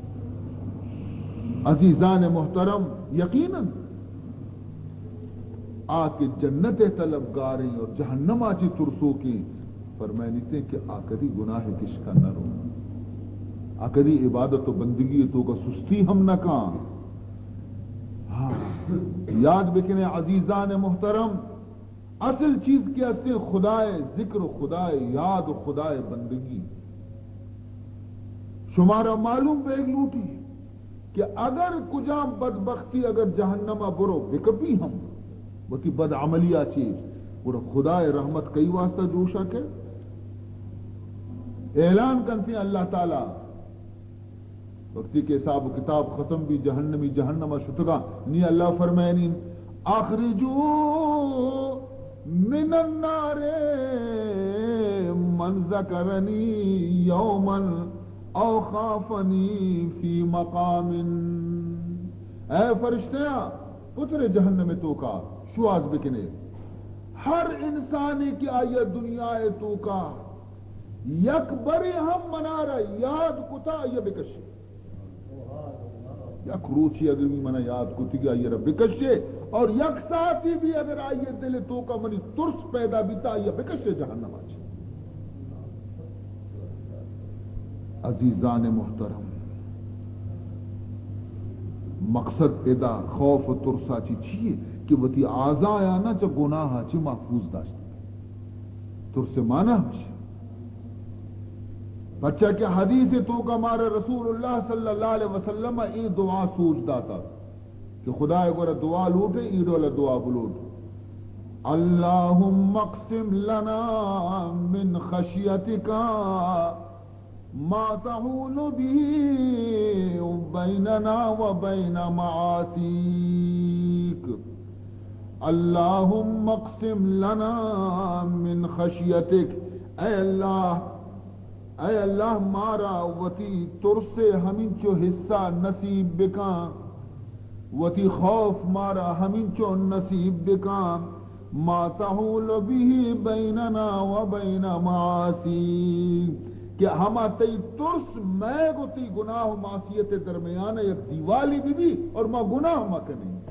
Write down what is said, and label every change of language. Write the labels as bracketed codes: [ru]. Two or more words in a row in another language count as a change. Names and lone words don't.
[bal] عزیزان محترم، یقیناً آکے جنت طلبگاری اور جہنم آچی ترسو کی فرمائنیتے کہ آکدی گناہ کش کا نہ رو، آکدی عبادت و بندگی تو کا سستی ہم نہ کام۔ ہاں یاد بکنے عزیزان محترم، اصل چیز کیا سے خدائے ذکر و خدائے یاد و خدائے بندگی۔ شمارا معلوم بیگ لوٹی کہ اگر کجا بدبختی اگر جہنمہ برو بکپی ہم وہ تی بد عملیہ چیز وہ خدائے رحمت کئی واسطہ جوشا کے [ur] اعلان کرتے ہیں [bal] اللہ تعالیٰ وقتی کے حساب و کتاب ختم بھی جہنمی جہنمہ شتگا نی اللہ فرمائنی [ar] اخرجو من النار من ذکرنی یوما او خافنی فی مقام۔ [bal] اے فرشتیاں پتر جہنم تو کا شواز بکنے ہر انسانی کی آئیے دنیا تو کا یک بری ہم منارا یاد کتا یہ بکشے، یک روچی اگر بھی منا یاد کتی گیا یہ رب بکشے، اور یک ساتھی بھی اگر آئیے دل تو کا منی ترس پیدا بیتا یہ بکشے جہنم آچے۔ عزیزان محترم، مقصد ادا خوف و ترسا چی چیئے کہ وہ تی آزا یا نا چا گناہ چی محفوظ داشتا ترس مانا ہمشہ بچہ کہ حدیث تو کا مارا رسول اللہ [ar] صلی اللہ علیہ وسلم [bal] ای دعا سوچ داتا کہ خدا اگر دعا لوٹے ای دولا دعا بلوٹ [ar] اللہم اقسم لنا من خشیتکا ما تحول بھی بیننا و بین معاسیک، اللہم اقسم لنا من خشیتک، [bal] اے اللہ مارا وتی ترسے ہمیں چو حصہ نصیب بکاں، وتی خوف مارا ہمیں چو نصیب بکاں، [ar] ما تحول بھی بیننا و بین معاسیک، [bal] کہ ہما تی ترس میں گو تی گناہ و معصیت درمیان یک دیوالی بھی اور ما گناہ ما کریں